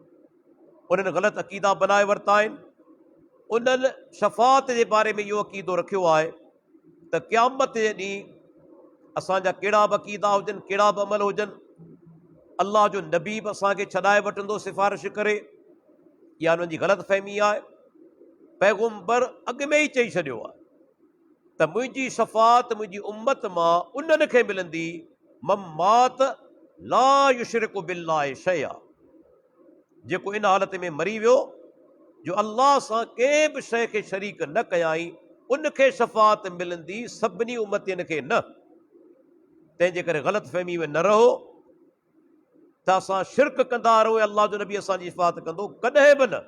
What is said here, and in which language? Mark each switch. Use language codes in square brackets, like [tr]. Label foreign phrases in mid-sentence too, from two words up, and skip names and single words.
[sd] उन्हनि ग़लति अक़ीदा बनाए वरिता आहिनि। उन्हनि शफ़ात जे बारे में इहो अक़ीदो रखियो आहे त क़यामत जे ॾींहुं असांजा कहिड़ा बि अक़ीदा हुजनि, कहिड़ा बि अमल हुजनि, अल्लाह जो नबी बि असांखे छॾाए वठंदो सिफ़ारिश करे। इहा उन्हनि जी ग़लति फ़हमी आहे। पैगम्बर अॻु में ई चई छॾियो आहे त मुंहिंजी शफ़ात मुंहिंजी उम्मत मां उन्हनि खे मिलंदी [ar] من مات لا يشرك بالله شيئا, [sd] जेको इन हालत में मरी वियो जो अल्लाह सां कंहिं बि शइ खे शरीक न कयाई, उनखे शफ़ात मिलंदी, सभिनी उम्मतियुनि खे न। तंहिंजे करे ग़लति फ़हमी में न रहो त असां शिरक कंदा रहो अल्लाह जो नबी असांजी शफ़ात कंदो, कॾहिं बि न।